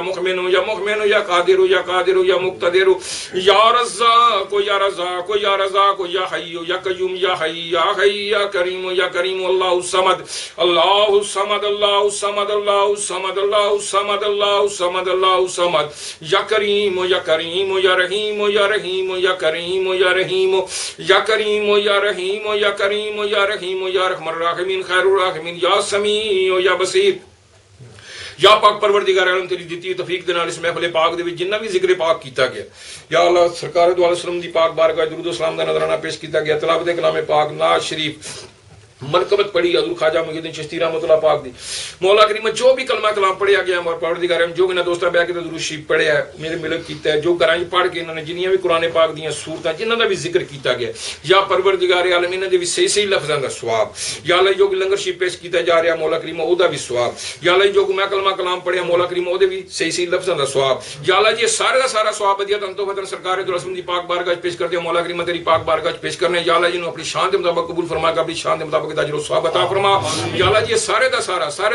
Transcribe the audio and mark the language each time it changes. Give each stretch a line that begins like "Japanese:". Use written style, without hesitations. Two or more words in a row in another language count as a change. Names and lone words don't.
Arabic: مؤمن يا مؤمن، يا قادر يا قادر يا مقتدر، يا رزاق يا رزاق يا رزاق، يا حي يا قيوم يا حي يا حي، يا كريم يا كريم، الله الصمد الله الصمد الله الصمد الله الصمد الله الصمد الله الصمد الله الصمد، يا كريم يا كريم يا رحيم يا رحيم يا كريم يا رحيم يا كريم يا رحيم يا كريم يا رحيم، يا ارحم الراحمين خير الراحمين، يا سميع يا بصير۔
Punjabi: یا پاک پروردگار عالم تیری دیتی توفیق دے نال اس محفل پاک دے وچ جنہ بھی ذکر پاک کیتا گیا، یا اللہ سرکار دو علیہ وسلم دی پاک بارگاہ درود و سلام دا نظرانہ پیش کیتا گیا، تلاوت کلام پاک، نعت شریف، منقبت پڑھی حضور خواجہ محی الدین چشتی رحمۃ اللہ پاک دی، مولا کریم جو بھی کلمہ کلام پڑھیا گیا اور پروردگار جو انہاں دوستاں بیٹھ کے درود شریف پڑھیا ہے، میرے ملک کیتا ہے، جو گھراں وچ پڑھ کے انہاں نے جنیاں بھی قرآن پاک دیاں سورتاں جنہاں دا بھی ذکر کیتا گیا، یا پروردگار عالم انہاں دے بھی صحیح صحیح لفظاں دا ثواب، یا اللہ جو لنگر شریف پیش کیتا جا رہا مولا کریم او دا بھی ثواب، یا اللہ جو میں کلمہ کلام پڑھیا مولا کریم او دے بھی صحیح صحیح لفظاں دا ثواب، یا اللہ جی سارا دا سارا ثواب عطا تو فتن سرکار دو رسول دی پاک بارگاہ پیش کرتے مولا کریم تیری پاک بارگاہ پیش کرنے، یا اللہ جی نو اپنی شان دے مطابق قبول فرما کے اپنی شان دے مطابق اجر و ثواب عطا فرما، یا اللہ جی سارے دا سارا